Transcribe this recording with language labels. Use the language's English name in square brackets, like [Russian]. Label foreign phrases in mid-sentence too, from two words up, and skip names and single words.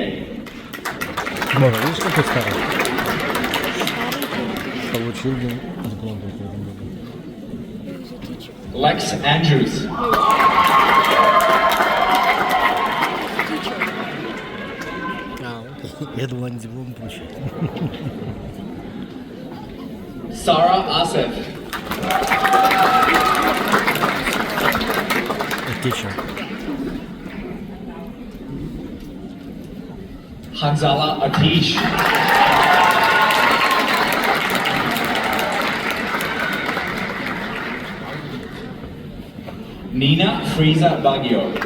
[Russian] Боже, видишь, как ты старый? Получил блин, с года в этом году. Lex Andrews. Окей. Я думал, они диплом получают. Sarah Asif. Teacher. Hanzala Atish. Nina Frieza Baggio.